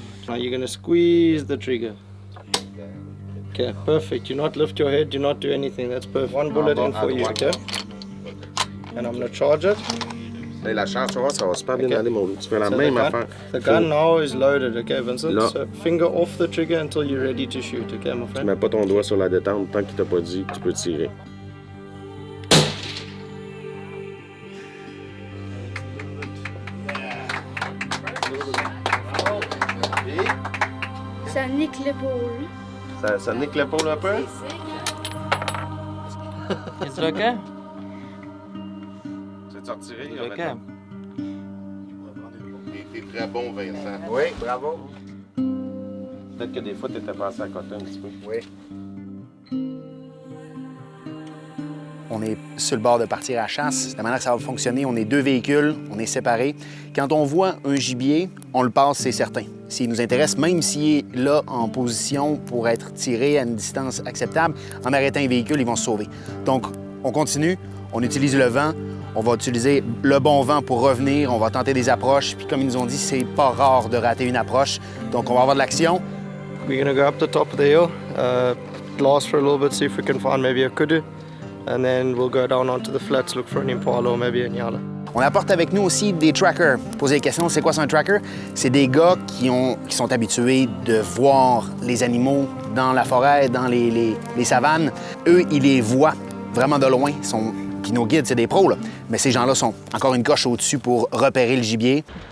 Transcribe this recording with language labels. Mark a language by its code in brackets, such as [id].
[en] Now you're going to squeeze the trigger. Okay, perfect. Do not lift your head, do not do anything. That's perfect. One bullet in for you, okay? And I'm going to charge it. [fr] Hey, la charge, tu vois, ça va super bien aller, mon loup. Tu fais la [en] So [fr] même affaire. [en] the gun now is loaded, okay, Vincent? [fr] Là. [en] So finger off the trigger until you're ready to shoot, okay, my [fr] Tu [en] friend? [fr] mets pas ton doigt sur la détente tant qu'il t'a pas dit que tu peux tirer. Ça nique l'épaule. Ça nique l'épaule un peu? [en] Is it okay? [fr] Tu veux te retirer? [en] Is it okay? [fr] T'es très bon, Vincent. Oui, bravo. Peut-être que des fois, t'étais passé à côté un petit peu. Oui. On est sur le bord de partir à la chasse. De la manière que ça va fonctionner, on est 2 véhicules, on est séparés. Quand on voit un gibier, on le passe, c'est certain. S'il nous intéresse, même s'il est là en position pour être tiré à une distance acceptable, en arrêtant un véhicule, ils vont se sauver. Donc, on continue, on utilise le vent, On va utiliser le bon vent pour revenir. On va tenter des approches. Puis comme ils nous ont dit, c'est pas rare de rater une approche. Donc on va avoir de l'action. [en] We're gonna go up the top of the hill, blast for a little bit, see if we can find maybe a kudu, and then we'll go down onto the flats, look for an impala or maybe a nyala. [fr] On apporte avec nous aussi des trackers. Poser des questions, c'est quoi ça un tracker? C'est des gars qui sont habitués de voir les animaux dans la forêt, dans les savanes. Eux, ils les voient vraiment de loin. Puis nos guides, c'est des pros, là. Mais ces gens-là sont encore une coche au-dessus pour repérer le gibier.